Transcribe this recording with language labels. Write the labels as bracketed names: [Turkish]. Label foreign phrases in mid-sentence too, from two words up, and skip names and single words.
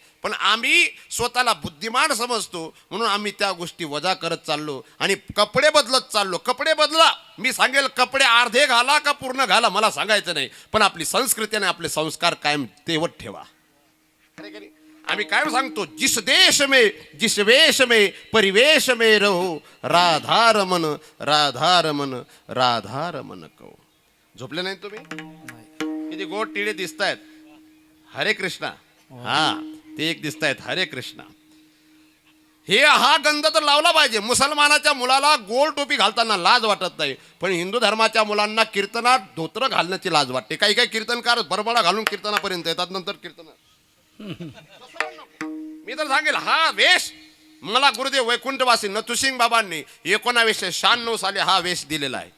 [Marathi] पण आम्ही स्वतःला बुद्धिमान समजतो म्हणून आम्ही त्या गोष्टी वजा करत चाललो आणि कपडे बदलत चाललो. कपडे बदला, मी सांगेल कपडे अर्धे घाला का पूर्ण घाला मला सांगायचं नाही, पण आपली संस्कृती आणि आपले संस्कार कायम तेवत ठेवा. आम्ही कायम सांगतो, [Hindi] जिस देश में जिस वेश में परिवेश में रहो, राधा रमन राधा रमन राधा रमन कहो. [Marathi] झोपले नाही तुम्ही? किती गोड टिळे दिसत आहेत. हरे कृष्णा, ते एक दिसत आहेत हरे कृष्णा. हा गंध तर लावला पाहिजे. मुसलमानाच्या मुलाला गोल टोपी घालताना लाज वाटत नाही, पण हिंदू धर्माच्या मुलांना कीर्तनात धोत्र घालण्याची लाज वाटते. काही काही कीर्तनकार बरबडा घालून कीर्तनापर्यंत येतात, नंतर कीर्तन. मी तर सांगेल हा वेश मला गुरुदेव वैकुंठवासी नथुसिंग बाबांनी 1996 साली हा वेश दिलेला आहे.